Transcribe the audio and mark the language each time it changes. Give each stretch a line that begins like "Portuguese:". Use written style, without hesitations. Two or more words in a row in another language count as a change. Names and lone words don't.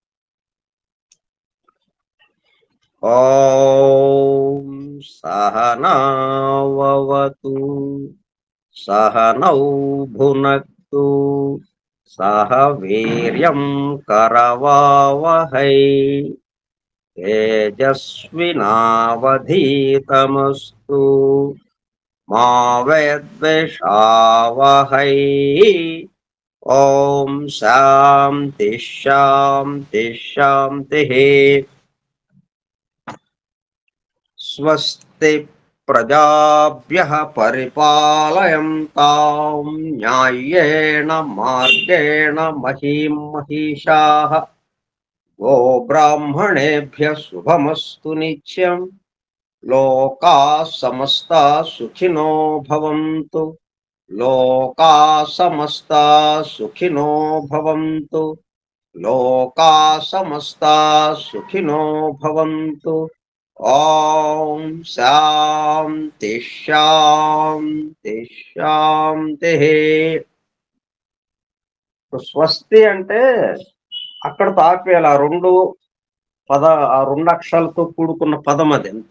Sanskrit: ఓం సహనావతు సహనౌ భునక్తు సహ వీర్యం కరవావహై తేజస్వినావధీతమస్తు మా విద్విషావహై. ఓం శాంతి శాంతి శాంతి. స్వస్తి ప్రజాభ్యః పరిపాలయంతాం న్యాయేన మార్గేణ మహీం మహిషాః. గో బ్రాహ్మణేభ్యః శుభమస్తు నిత్యం. లోకాః సమస్తాః సుఖినో భవంతు. లోకాః సమస్తాః సుఖినో భవంతు. లోకాః సమస్తాః సుఖినో భవంతు. ఓం శాంతి శాంతి శాంతి.
Telugu: స్వస్తి అంటే అక్కడ తాపేయాలి. ఆ రెండు అక్షరాలతో కూడుకున్న పదం అది, అంతే.